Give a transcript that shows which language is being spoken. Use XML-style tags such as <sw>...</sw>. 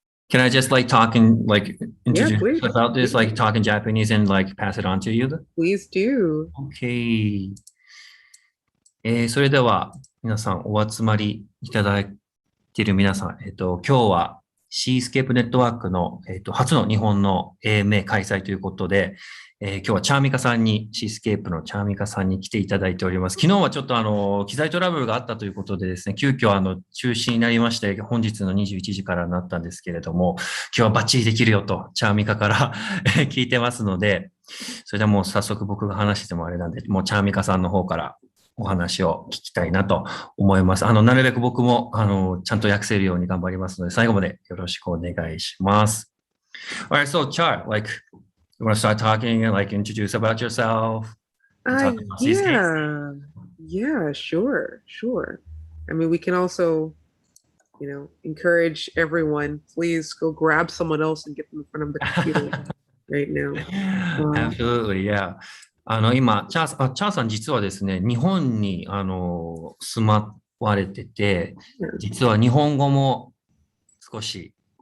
<en>Can I just introduce about this, talk in Japanese and pass it on to you? Please do. Okay.</en> <ja>それでは皆さんお集まりいただいている皆さん、今日はシースケープネットワークの、初の日本の AMA 開催ということで、今日はチャーミカさんに、シースケープのチャーミカさんに来ていただいております。昨日はちょっと機材トラブルがあったということでですね、急遽中止になりまして、本日の21時からなったんですけれども、今日はバッチリできるよと、チャーミカから聞いてますので、それではもう早速僕が話してもあれなんで、もうチャーミカさんの方からお話を聞きたいなと思います。なるべく僕も、ちゃんと訳せるように頑張りますので、最後までよろしくお願いします。</ja> <en>Alright, so Char, you want to start talking and introduce about yourself? Yeah, sure. I mean, we can also, encourage everyone, please go grab someone else and get them in front of the computer right now. Absolutely, yeah.</en> <ja>今、チャーさん実はですね、日本に、住まわれてて、実は日本語も少し、</ja>